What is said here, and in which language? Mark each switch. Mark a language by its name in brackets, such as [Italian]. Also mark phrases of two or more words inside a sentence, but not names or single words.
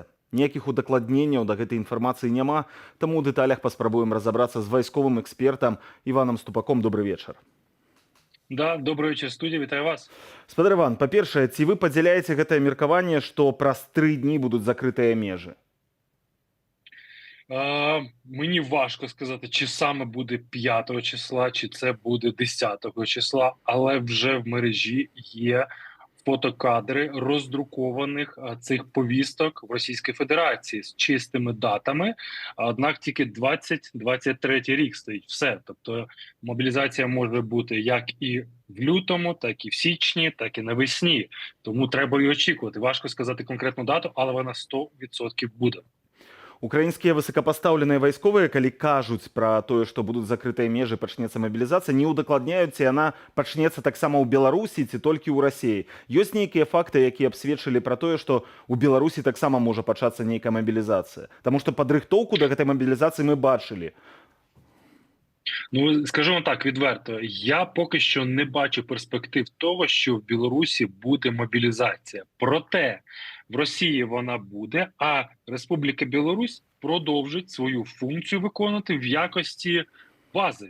[Belarusian] Ніякіх удакладненняў да гэтай інфармацыі няма, таму ў дэталях паспрабуем разабрацца з вайсковым экспертам Іванам Ступаком. Добрый вечар. [Russian] Да, добрый вечер, студия, [Ukrainian] вітаю вас. [Belarusian] Спадар Іван, па-першае, ці вы падзяляеце гэтае меркаванне, што праз 3 дні будуць закрытыя межы? [Ukrainian] Мені важко сказати, чи саме буде 5 числа, чи це буде 10 числа, але вже в мережі є фотокадри роздрукованих цих повісток в Російській Федерації з чистими датами, однак тільки 2023 рік стоїть. Все. Тобто мобілізація може бути як і в лютому, так і в січні, так і навесні. Тому треба і очікувати. Важко сказати конкретну дату, але вона 100% буде. [Belarusian] Украінскія высокапастаўленыя вайсковыя, калі кажуць пра тое, што будуць закрытыя межы, пачнецца мабілізацыя, не ўдакладняюць, ці яна пачнецца таксама ў Беларусі, ці толькі ў Расіі. Ёсць нейкія факты, якія абсведчылі пра тое, што ў Беларусі таксама можа пачацца нейкая мабілізацыя. Таму што падрыхтоўку да гэтай мабілізацыі мы бачылі. [Ukrainian] Ну, скажу вам так відверто, я поки що не бачу перспектив того, що в Білорусі буде мобілізація. Проте в Росії вона буде, а Республіка Білорусь продовжить свою функцію виконувати в якості бази.